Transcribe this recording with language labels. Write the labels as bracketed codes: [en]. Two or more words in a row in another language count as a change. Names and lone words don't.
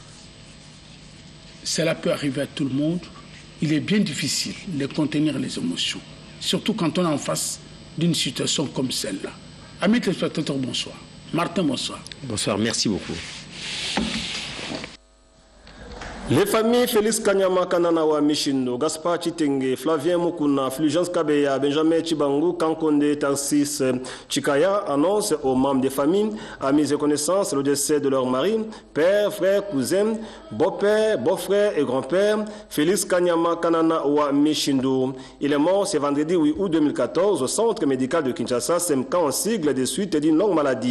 [fr] Cela peut arriver à tout le monde. Il est bien difficile de contenir les émotions, surtout quand on est en face d'une situation comme celle-là. Amis téléspectateurs, bonsoir. Martin, bonsoir. Bonsoir, merci beaucoup. Les familles Félix Kanyama Kananawa Michindo, Gaspard Chitenge, Flavien Mukuna, Fulgence Kabeya, Benjamin Chibangu, Kankonde, Tarsis Chikaya annoncent aux membres des familles, amis et connaissances, le décès de leur mari, père, frère, cousin, beau-père, beau-frère et grand-père, Félix Kanyama Kananawa Michindo. Il est mort ce vendredi 8 août 2014 au centre médical de Kinshasa, SEMCA en sigle des suites d'une longue maladie.